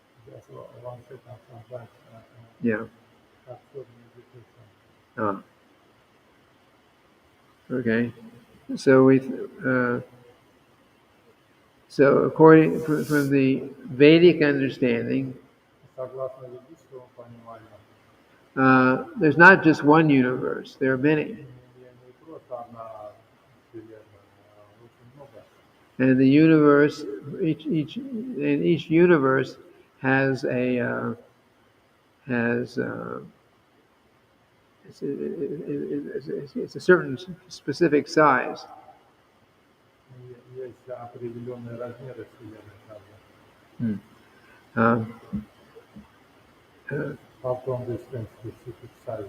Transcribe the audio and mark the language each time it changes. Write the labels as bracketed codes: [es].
[en] Just one second from that. Yeah. Okay. So according from the Vedic understanding, [ru] Согласно ведическому пониманию, [en] there's not just one universe. There are many, [ru] не просто одна вселенная, а очень много. [en] and the universe, each universe has it's a certain specific size. [ru] Есть определенные размеры вселенной каждой. [en] How come this specific size?